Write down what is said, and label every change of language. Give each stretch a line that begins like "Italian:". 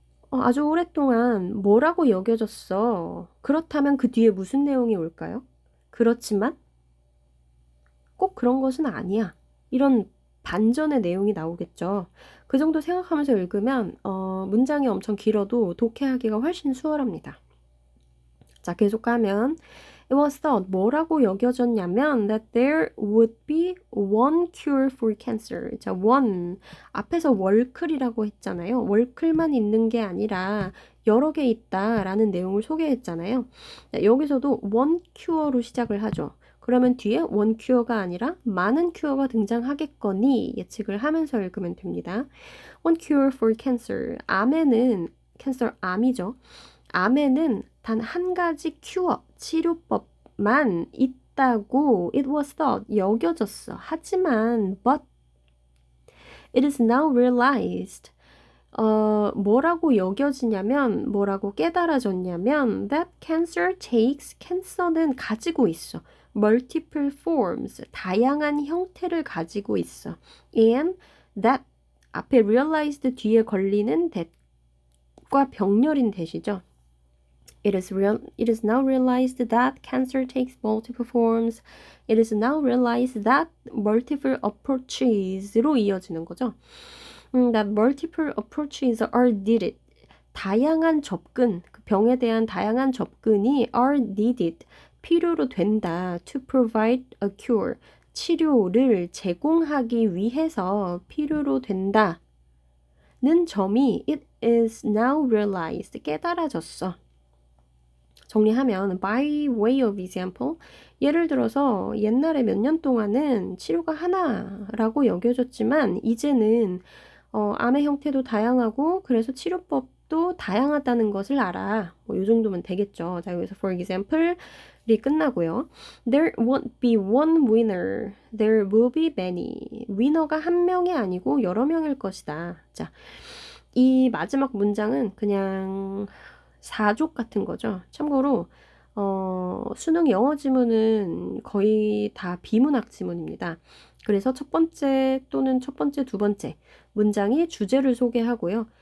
Korean: 아주 오랫동안 뭐라고 여겨졌어. 그렇다면 그 뒤에 무슨 내용이 올까요? 그렇지만 꼭 그런 것은 아니야. 이런 반전의 내용이 나오겠죠. 그 정도 생각하면서 읽으면 문장이 엄청 길어도 독해하기가 훨씬 수월합니다. 자, 계속 가면
English: It was thought,
Korean: 뭐라고 여겨졌냐면
English: that there would be one cure for cancer. 자, one, 앞에서 월클이라고 했잖아요. 월클만 있는 게 아니라 여러 개 있다라는 내용을 소개했잖아요. 자, 여기서도 one cure로 시작을 하죠. 그러면 뒤에 one cure가 아니라 많은 큐어가 등장하겠거니 예측을 하면서 읽으면 됩니다. One cure for cancer.
Korean: 암에는 캔서 암이죠. 암에는 단 한 가지 큐어, 치료법만 있다고
English: it was thought,
Korean: 여겨졌어. 하지만
English: but it is now realized.
Korean: 뭐라고 여겨지냐면, 뭐라고 깨달아졌냐면
English: that cancer takes,
Korean: 캔서는 가지고 있어.
English: multiple forms,
Korean: 다양한 형태를 가지고 있어. and that 앞에 realized 뒤에 걸리는 that과 병렬인 that이죠.
English: It is now realized that cancer takes multiple forms. It is now realized that multiple approaches로 이어지는 거죠. That multiple approaches are needed.
Korean: 다양한 접근, 그 병에 대한 다양한 접근이
English: are needed.
Korean: 필요로 된다.
English: To provide a cure.
Korean: 치료를 제공하기 위해서 필요로 된다. 는 점이
English: it is now realized.
Korean: 깨달아졌어. 정리하면 by way of example, 예를 들어서 옛날에 몇 년 동안은 치료가 하나라고 여겨졌지만 이제는 암의 형태도 다양하고 그래서 치료법도 다양하다는 것을 알아. 뭐 이 정도면 되겠죠. 자, 여기서 for example이 끝나고요.
English: There won't be one winner. There will be many.
Korean: 위너가 한 명이 아니고 여러 명일 것이다. 자, 이 마지막 문장은 그냥 사족 같은 거죠. 참고로 수능 영어 지문은 거의 다 비문학 지문입니다. 그래서 첫 번째 또는 첫 번째, 두 번째 문장이 주제를 소개하고요.